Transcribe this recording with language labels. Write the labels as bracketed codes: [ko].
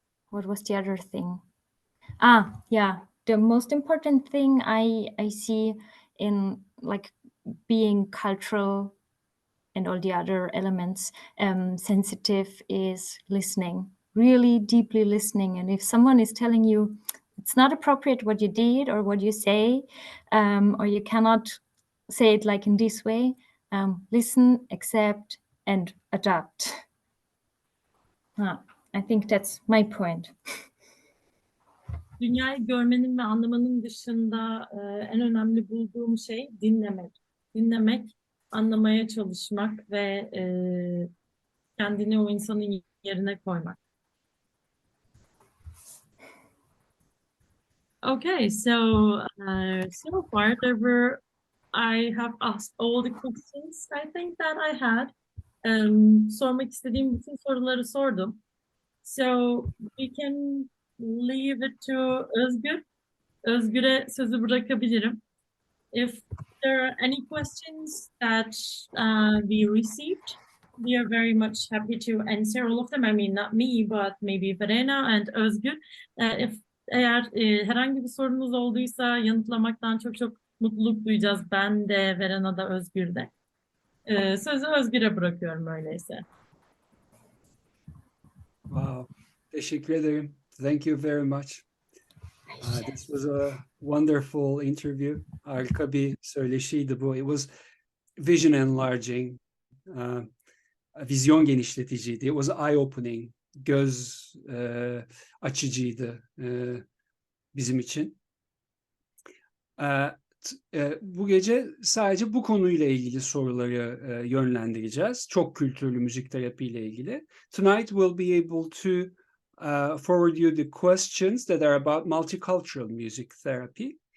[en] What was the other thing? Yeah, the most important thing I see in like being cultural and all the other elements sensitive is listening, really deeply listening. And if someone is telling you it's not appropriate what you did or what you say, or you cannot say it like in this way, listen, accept, and adapt. I think that's my point. [tr] Dünyayı görmenin ve anlamanın dışında en önemli bulduğum şey dinlemek. Dinlemek, anlamaya çalışmak ve kendini o insanın yerine koymak. [en] Okay, so far I have asked all the questions I think that I had. [tr] Sormak istediğim bütün soruları sordum. [en] So we can leave it to Özgür. [tr] Özgür'e sözü bırakabilirim. [en] If there are any questions that we received, we are very much happy to answer all of them. I mean, not me, but maybe Verena and Özgür. [tr] Eğer herhangi bir sorunuz olduysa yanıtlamaktan çok mutluluk duyacağız. Ben de, Verena da, Özgür de. Sözü Özgür'e bırakıyorum öyleyse. [en] Wow. [tr] Teşekkür ederim. [en] Thank you very much. This was a wonderful interview. [tr] Harika bir söyleşiydi bu. [en] It was vision enlarging. [tr] Vizyon genişleticiydi. [en] It was eye-opening. [tr] Göz açıcıydı bizim için. Bu gece sadece bu konuyla ilgili soruları yönlendireceğiz. Çok kültürlü müzik terapi ile ilgili. [en] Tonight we'll be able to forward you the questions that are about multicultural music therapy.